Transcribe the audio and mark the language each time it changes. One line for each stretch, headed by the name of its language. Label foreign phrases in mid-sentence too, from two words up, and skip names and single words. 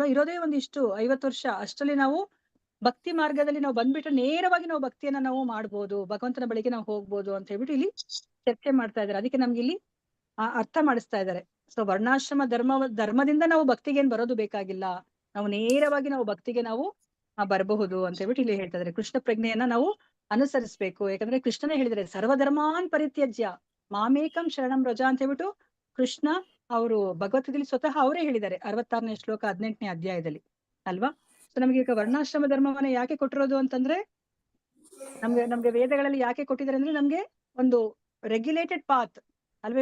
Kannada: ಇರೋದೇ ಒಂದಿಷ್ಟು 50 ವರ್ಷ, ಅಷ್ಟರಲ್ಲಿ ನಾವು ಭಕ್ತಿ ಮಾರ್ಗದಲ್ಲಿ ನಾವು ಬಂದ್ಬಿಟ್ಟು ನೇರವಾಗಿ ನಾವು ಭಕ್ತಿಯನ್ನ ನಾವು ಮಾಡ್ಬೋದು, ಭಗವಂತನ ಬಳಿಗೆ ನಾವು ಹೋಗ್ಬೋದು ಅಂತ ಹೇಳ್ಬಿಟ್ಟು ಇಲ್ಲಿ ಚರ್ಚೆ ಮಾಡ್ತಾ ಇದ್ದಾರೆ. ಅದಕ್ಕೆ ನಮ್ಗೆ ಇಲ್ಲಿ ಅರ್ಥ ಮಾಡಿಸ್ತಾ ಇದ್ದಾರೆ. ಸೊ ವರ್ಣಾಶ್ರಮ ಧರ್ಮದಿಂದ ನಾವು ಭಕ್ತಿಗೆ ಏನ್ ಬರೋದು ಬೇಕಾಗಿಲ್ಲ, ನಾವು ನೇರವಾಗಿ ನಾವು ಭಕ್ತಿಗೆ ನಾವು ಬರಬಹುದು ಅಂತ ಹೇಳ್ಬಿಟ್ಟು ಇಲ್ಲಿ ಹೇಳ್ತಾ ಇದ್ದಾರೆ. ಕೃಷ್ಣ ಪ್ರಜ್ಞೆಯನ್ನ ನಾವು ಅನುಸರಿಸ್ಬೇಕು. ಯಾಕಂದ್ರೆ ಕೃಷ್ಣನೇ ಹೇಳಿದರೆ
Sanskrit: ಸರ್ವಧರ್ಮಾನ್ ಪರಿತ್ಯಜ್ಯ ಮಾಮೇಕಂ ಶರಣಂ ವ್ರಜ
Kannada: ಅಂತ ಹೇಳ್ಬಿಟ್ಟು ಕೃಷ್ಣ ಅವರು ಭಗವದ್ಗೀತೆಯಲ್ಲಿ ಸ್ವತಃ ಅವರೇ ಹೇಳಿದ್ದಾರೆ 66ನೇ ಶ್ಲೋಕ 18ನೇ ಅಧ್ಯಾಯದಲ್ಲಿ ಅಲ್ವಾ. ಸೊ ನಮ್ಗೆ ಈಗ ವರ್ಣಾಶ್ರಮ ಧರ್ಮವನ್ನ ಯಾಕೆ ಕೊಟ್ಟಿರೋದು ಅಂತಂದ್ರೆ ನಮ್ಗೆ ವೇದಗಳಲ್ಲಿ ಯಾಕೆ ಕೊಟ್ಟಿದ್ದಾರೆ ಅಂದ್ರೆ ನಮ್ಗೆ ಒಂದು
English: regulated path
Kannada: ಅಲ್ವಾ.